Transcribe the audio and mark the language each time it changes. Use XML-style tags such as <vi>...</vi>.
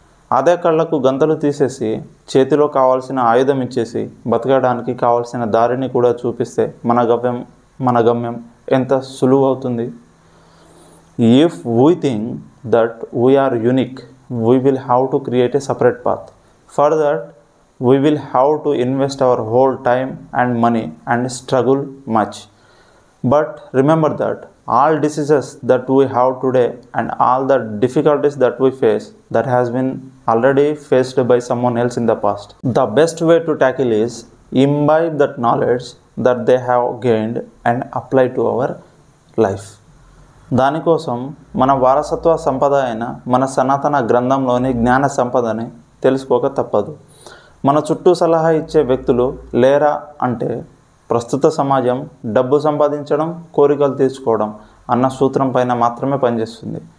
<te>అదే కళ్ళకు గంతలు తీసేసి చేతిలో కావాల్సిన ఆయుధం ఇచ్చేసి బతకడానికి కావాల్సిన దారిని కూడా చూపిస్తే మన గమ్యం ఎంత సులువు అవుతుంది.</te> <en>If we think that we are unique, we will have to create a separate path. For that we will have to invest our whole time and money and struggle much. But remember that all diseases that we have today and all the difficulties that we face, that has been already faced by someone else in the past. The best way to tackle is imbibe that knowledge that they have gained and apply to our life.</en> <te>దానికోసం మన వారసత్వ సంపద అయిన మన సనాతన గ్రంథంలోని జ్ఞాన సంపదని తెలుసుకోక తప్పదు. మన చుట్టూ సలహా ఇచ్చే వ్యక్తులు లేరా అంటే ప్రస్తుత సమాజం డబ్బు సంపాదించడం, కోరికలు తీర్చుకోవడం అన్న సూత్రం పైన మాత్రమే పనిచేస్తుంది.</te>